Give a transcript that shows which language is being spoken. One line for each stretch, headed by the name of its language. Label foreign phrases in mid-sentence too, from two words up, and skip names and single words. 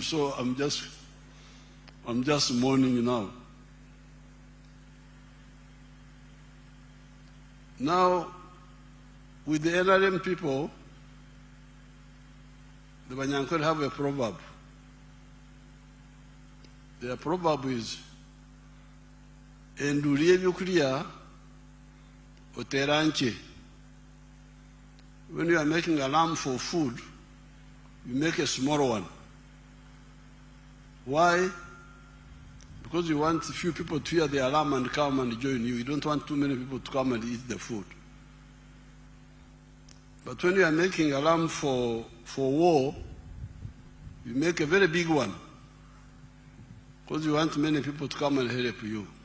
English: So I'm just mourning now. Now, with the NRM people, the Banyankole have a proverb. Their proverb is,
Nyankole: "Endulie byukulya oteranche."
English: When you are making a lamb for food, you make a small one. Why? Because you want a few people to hear the alarm and come and join you. You don't want too many people to come and eat the food. But when you are making a lamb for war, you make a very big one, because you want many people to come and help you.